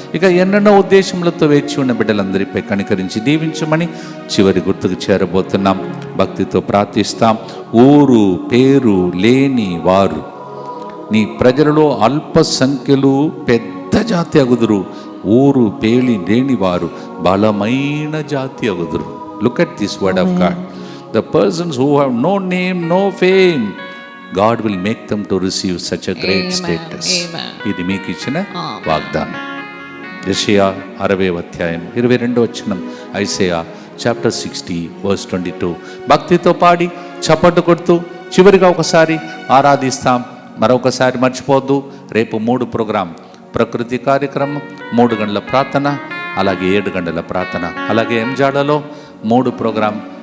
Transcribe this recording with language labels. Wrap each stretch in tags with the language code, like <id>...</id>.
<te>ఇక ఎన్నెన్నో ఉద్దేశములతో వేచి ఉన్న బిడ్డలందరిపై కనికరించి దీవించమని చివరి గుర్తుకు చేరబోతున్నాం. భక్తితో ప్రార్థిస్తాం. ఊరు పేరు లేని వారు నీ ప్రజలలో అల్ప సంఖ్యలు పెద్ద జాతి అగుదురు, ఊరు పేలి లేని వారు బలమైన జాతి అగుదురు.</te> <en>Look at this word of God. The persons who have no name, no fame, God will make them to receive such a great status.</en> <te>ఇది మీకు ఇచ్చిన వాగ్దానం. యెషయా 60వ అధ్యాయం 22వ వచనం,</te> <en>Isaiah chapter 60 verse 22.</en> <te>భక్తితో పాడి చప్పట్లు కొడుతూ చివరిగా ఒకసారి ఆరాధిస్తాం. మరొకసారి మర్చిపోద్దు, రేపు 3 ప్రోగ్రాం, ప్రకృతి కార్యక్రమం, 3 గంటల ప్రార్థన, అలాగే 7 గంటల ప్రార్థన, అలాగే ఎంజాడలో 3 ప్రోగ్రాం.</te>